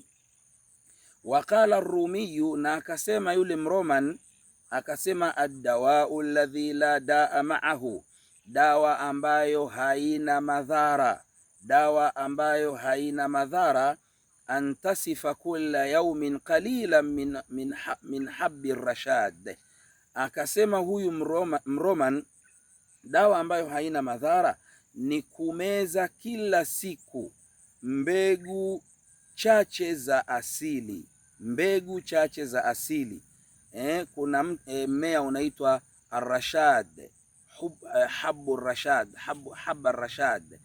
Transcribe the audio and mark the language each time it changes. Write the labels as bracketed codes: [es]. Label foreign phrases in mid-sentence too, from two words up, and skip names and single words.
[ar] وقال الرومي, [sw] na akasema yule Mroman, akasema [ar] الدواء الذي لا داء معه, [sw] dawa ambayo haina madhara, [ar] أن تسف كل يوم قليلا من حب الرشاد. [sw] Akasema huyu Mroman, dawa ambayo haina madhara ni kumeza kila siku mbegu chache za asili. Kuna mmea unaitwa arrashad, [ar] حبة رشاد.